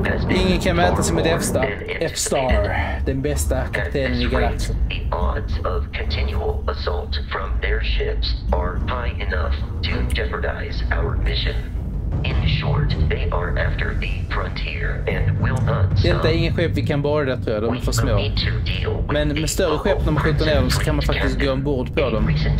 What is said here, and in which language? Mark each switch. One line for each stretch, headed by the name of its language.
Swedish: Ingen kan mäta sig med F-Star, den bästa kaptenen i galaxen.
English: The odds of continual assault from their ships are high enough to jeopardize our mission. In short, they are after the frontier and will
Swedish: Detta är ingen skepp vi kan borra, tror jag. De är för små. Men med större skepp när man skjuter ner dem så kan man faktiskt gå ombord på dem.